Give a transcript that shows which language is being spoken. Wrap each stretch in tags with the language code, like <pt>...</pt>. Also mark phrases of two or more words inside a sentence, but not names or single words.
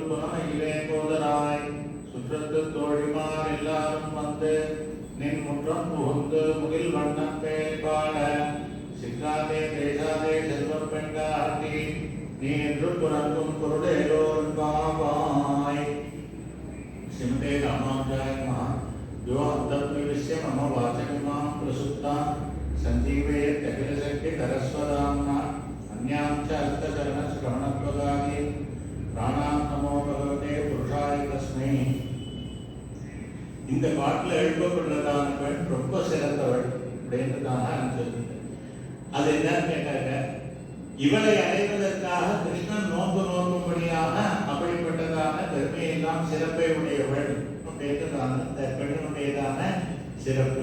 <ta>புனமையிலே போதராய் சுற்றத்து தோழிமார் எல்லாரும் வந்து நின் முற்றம் புகுந்து முகில் வண்ணம் பேர் பாட சிக்காதே பேசாதே செல்வம் பெண்டாட்டி நீ என்று புறக்கும் பொருளேலோன்</ta> <sa>பாவாய் श्रीमते रामानुजाय नमः यो अन्तर्निविश्य मम वाचमिमां प्रसुप्तां सञ्जीवयत् अखिलशक्तिधरस्वधाम्ना अन्यां च हस्तचरणश्रवणत्वगादि प्राणां नमो भगवते पुरुषाय तस्मै</sa> <ta>இந்த பாட்டில் எழுப்பப்படுறதான பெண் ரொம்ப சிறந்தவள் அப்படின்றதாக சொல்லுங்க. அது என்னன்னு கேட்டாங்க, இவளை அடைவதற்காக கிருஷ்ணன் நோன்பு நோக்கும்படியாக அப்படிப்பட்டதான பெருமையெல்லாம் சிறப்பை உடையவள் அப்படின்றதான இந்த பெண்ணுடையதான சிறப்பு.</ta>